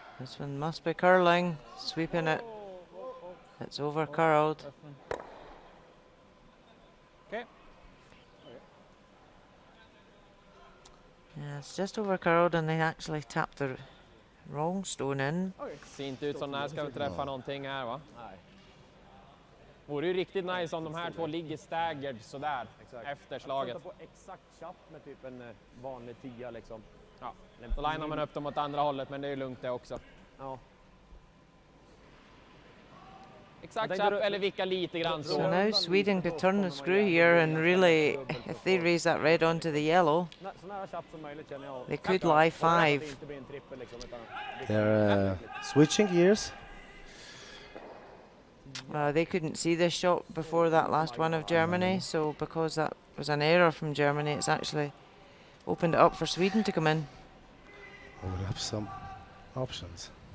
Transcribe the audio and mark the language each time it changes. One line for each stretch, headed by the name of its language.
English: this one must be curling, sweeping it. It's over curled. Okay. Yeah, it's just over curled and they actually tapped the wrong stone in.
Swedish: Ser inte ut som den här ska träffa någonting här va? Nej. Vore ju riktigt nice om de här två ligger staggered sådär efter slaget. På exakt chapp med typ en vanlig 10 liksom. Ja. Då linar man upp dem åt andra hållet, men det är ju lugnt det också. Ja. Exakt chapp eller vicka lite grann
English: So
Swedish: så.
English: now Sweden could turn the screw here and really, if they raise that red onto the yellow,
Swedish: Så nära chapp som möjligt känner jag.
English: they could lie
Swedish: Så att det
English: 5.
Swedish: inte blir en trippel liksom, utan
English: They're switching gears. They couldn't see this shot before that last one of Germany, so because that was an error from Germany, it's actually opened it up for Sweden to come in. Open up some options.